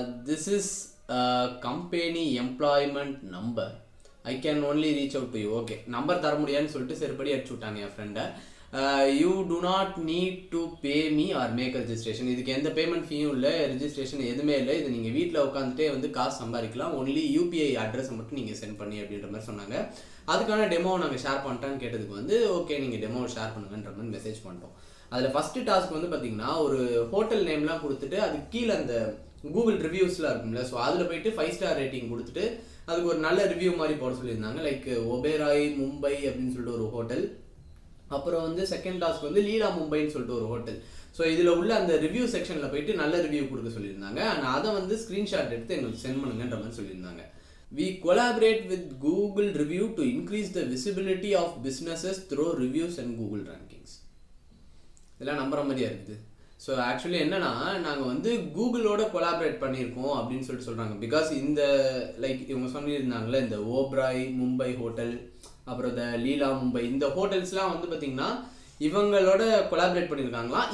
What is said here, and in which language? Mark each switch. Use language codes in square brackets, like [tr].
[en] This is a company employment number. I can only reach out to you. [ta] Okay, number தர முடியாதுன்னு சொல்லிட்டு சரிப்படி அடிச்சு விட்டாங்க என் ஃப்ரெண்டை. [en] You do not need to pay me or make registration. [ta] இதுக்கு எந்த payment ஃபீயும் இல்லை, ரெஜிஸ்ட்ரேஷன் எதுவுமே இல்லை. இது நீங்கள் வீட்டில் உட்காந்துட்டே வந்து காசு சம்பாதிக்கலாம். ஒன்லி UPI அட்ரஸை மட்டும் நீங்கள் சென்ட் பண்ணி அப்படின்ற மாதிரி சொன்னாங்க. அதுக்கான டெமோ நாங்கள் ஷேர் பண்ணிட்டான்னு கேட்டதுக்கு வந்து ஓகே நீங்கள் டெமோ ஷேர் பண்ணுங்கன்ற மாதிரி மெசேஜ் பண்ணிட்டோம். அதில் ஃபஸ்ட்டு டாஸ்க் வந்து பார்த்தீங்கன்னா ஒரு ஹோட்டல் நேம்லாம் கொடுத்துட்டு அதுக்கு கீழே அந்த கூகுள் ரிவ்யூஸ்லாம் இருக்கும்ல, ஸோ அதில் போயிட்டு 5 ஸ்டார் ரேட்டிங் கொடுத்துட்டு அதுக்கு ஒரு நல்ல ரிவ்யூ மாதிரி போட சொல்லியிருந்தாங்க. லைக் ஒபேராய் மும்பை அப்படின்னு சொல்லிட்டு ஒரு ஹோட்டல். அப்புறம் வந்து செகண்ட் டாஸ்க் வந்து லீலா மும்பைன்னு சொல்லிட்டு ஒரு ஹோட்டல். ஸோ இதில் உள்ள அந்த ரிவ்யூ செக்ஷனில் போயிட்டு நல்ல ரிவ்யூ கொடுக்க சொல்லியிருந்தாங்க. ஆனால் அதை வந்து ஸ்க்ரீன்ஷாட் எடுத்து எங்களுக்கு சென்ட் பண்ணுங்கன்ற மாதிரி சொல்லியிருந்தாங்க. [en] We collaborate with Google Review to increase the visibility of businesses through reviews and Google rankings. [ta] இதெல்லாம் நம்புற மாதிரியா இருக்குது. ஸோ ஆக்சுவலி என்னன்னா, நாங்கள் வந்து கூகுளோட கொலாபரேட் பண்ணியிருக்கோம் அப்படின்னு சொல்லிட்டு சொல்கிறாங்க. பிகாஸ் இந்த லைக் இவங்க சொல்லியிருந்தாங்களே, இந்த ஓப்ராய் மும்பை ஹோட்டல், அப்புறம் இந்த லீலா மும்பை, இந்த ஹோட்டல்ஸ்லாம் வந்து பார்த்தீங்கன்னா இவங்களோட கொலாபரேட் பண்ணியிருக்காங்களாம்.